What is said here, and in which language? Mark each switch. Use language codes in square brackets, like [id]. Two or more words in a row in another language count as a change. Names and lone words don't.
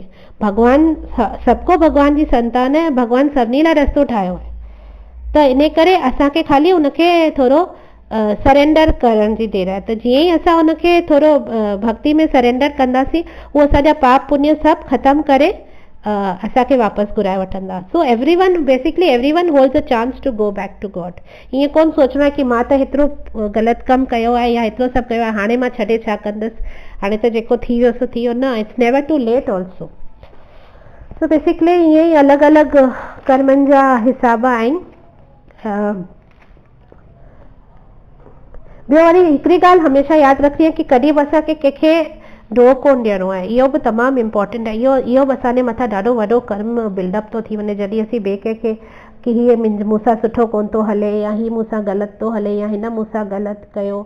[sd] भॻवानु सबको भॻवान जी संतान आहे, भॻवानु सभिनी लाइ रस्तो ठाहियो आहे। त इन करे असांखे ख़ाली उनखे थोरो सरेंडर करण जी देरि आहे। त जीअं ई असां उनखे थोरो भक्ति में सरेंडर कंदासीं उहो असांजा पाप पुण्य सभु ख़तमु करे असांखे वापसि घुराए वठंदा। [en] So everyone basically everyone holds a chance to go back to God. [sd] ईअं कोन सोचणो आहे कि मां त हेतिरो ग़लति कमु कयो आहे या हेतिरो सभु कयो आहे, हाणे मां छॾे छा कंदसि, हाणे त जेको थी वियो सो थी वियो। न, [en] It's never too late also. so basically [sd] ईअं ई अलॻि अलॻि कर्मनि जा हिसाब आहिनि। ॿियो वरी हिकिड़ी ॻाल्हि हमेशह यादि रखणी आहे कि कॾहिं बि असांखे कंहिंखे ॾोह कोन ॾियणो आहे। इहो बि तमामु इम्पोर्टेंट आहे। इहो बि असांजे मथां ॾाढो वॾो कर्म बिल्डअप थो थी वञे जॾहिं असीं ॿिए कंहिंखे कि हीअ मूंसां सुठो कोन थो हले या हीअ मूंसां ग़लति थो हले या हिन मूंसां ग़लति कयो।